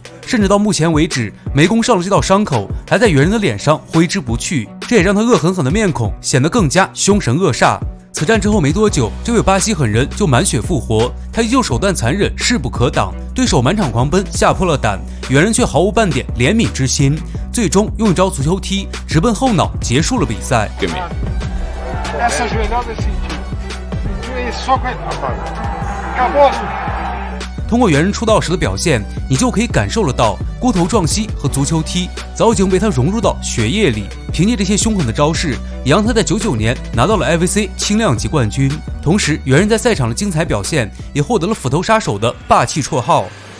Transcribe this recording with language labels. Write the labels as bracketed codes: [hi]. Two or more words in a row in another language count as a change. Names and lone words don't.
[zh] 甚至到目前为止，没攻上的这道伤口还在猿人的脸上挥之不去，这也让他恶狠狠的面孔显得更加凶神恶煞。此战之后没多久，这位巴西狠人就满血复活，他依旧手段残忍，势不可挡，对手满场狂奔，吓破了胆，猿人却毫无半点怜悯之心，最终用一招足球踢直奔后脑结束了比赛。 [pt] Essa joelhada é sentido. E soco aí, rapaz. Acabou. [zh] 通过猿人出道时的表现，你就可以感受得到，锅头撞膝和足球踢早已经被他融入到血液里。凭借这些凶狠的招式，也让他在99年拿到了 IVC 轻量级冠军。同时，猿人在赛场的精彩表现，也获得了斧头杀手的霸气绰号。